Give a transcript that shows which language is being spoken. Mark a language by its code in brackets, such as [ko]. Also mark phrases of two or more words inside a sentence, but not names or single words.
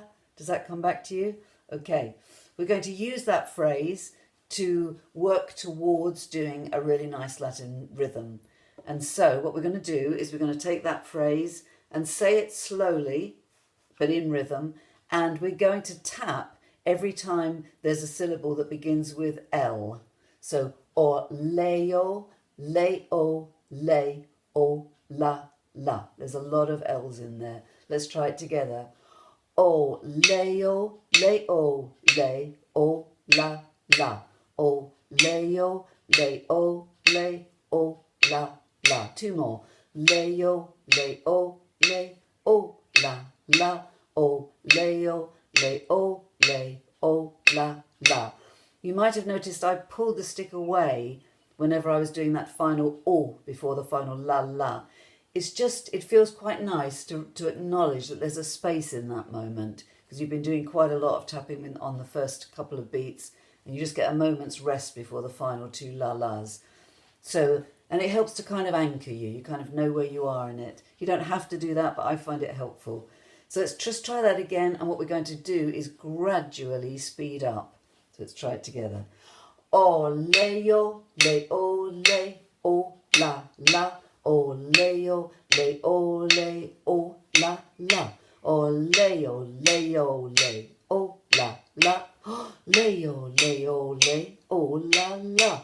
[en] Does that come back to you? Okay, we're going to use that phrase to work towards doing a really nice Latin rhythm. And so what we're going to do is we're going to take that phrase and say it slowly, but in rhythm, and we're going to tap every time there's a syllable that begins with L. So, or leo, leo, le, o, la, la. There's a lot of L's in there. Let's try it together. O, leo, leo, le, o, la, la. O, leo, leo, le, o, la, la. Two more. Leo, leo, le, o, la, la. O, leo, leo, le, o, la, la. You might have noticed I pulled the stick away whenever I was doing that final O before the final la, la. It's just, it feels quite nice to acknowledge that there's a space in that moment, because you've been doing quite a lot of tapping on the first couple of beats, and you just get a moment's rest before the final two la-las. So, and it helps to kind of anchor you. You kind of know where you are in it. You don't have to do that, but I find it helpful. So let's just try that again, and what we're going to do is gradually speed up. So let's try it together. O, leo, leo, le, o, la, la. O, leo, leo, le, o, la, la. O, leo, leo, le, o, la, la. Leo, leo, le, o, la, la.